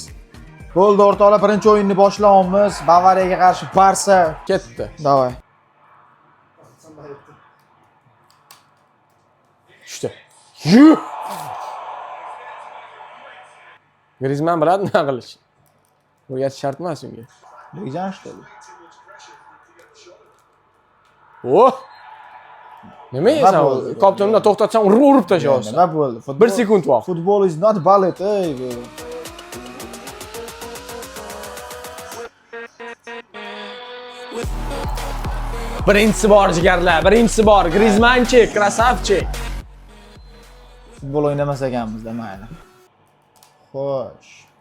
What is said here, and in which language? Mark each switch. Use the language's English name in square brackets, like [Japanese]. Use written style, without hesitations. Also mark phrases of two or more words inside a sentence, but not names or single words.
[Uzbek] Bo'ldi, o'rtoqlar, birinchi o'yinni boshlaymiz. Bavariyaga qarshi Barsa Ketdi. Davay. Tushdi. Yuh! Griezmann biladi nima qilish. O'rgatish shart emas unga. Lejan [Russian] что ли? [Uzbek] Oh! Nima yeysan? Koptomda to'xtatsang urib tashlaysan. Nima bo'ldi? 1 sekund vaqt. [English] Football is not ballet, [Uzbek] ey. Birinchisi bor jigarlar, birinchisi bor. Griezmannchik, krasavchik. Futbol o'ynamas ekanmiz-da, mayli. Xo'sh.